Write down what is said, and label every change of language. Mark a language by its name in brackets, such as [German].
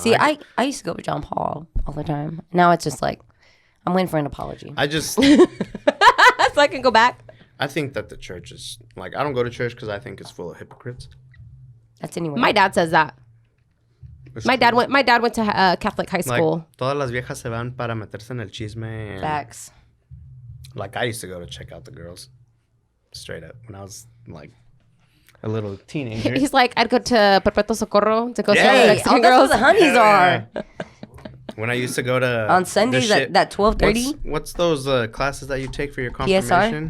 [English] See, I used to go with John Paul all the time. Now it's just like, I'm waiting for an apology. I just... so I can go back. I think that the church is... Like, I don't go to church because I think it's full of hypocrites. That's anyway. My dad says that. My dad went to Catholic high school. [Spanish] Like, todas las viejas se van para meterse en el chisme. [English] And, facts. Like, I used to go to check out the girls. Straight up. When I was, like, a little teenager. He's like, I'd go to Perpetuo Socorro to go see all the Mexican girls. That's where the honeys are. When I used to go to... On Sundays at 12:30? What's those classes that you take for your confirmation?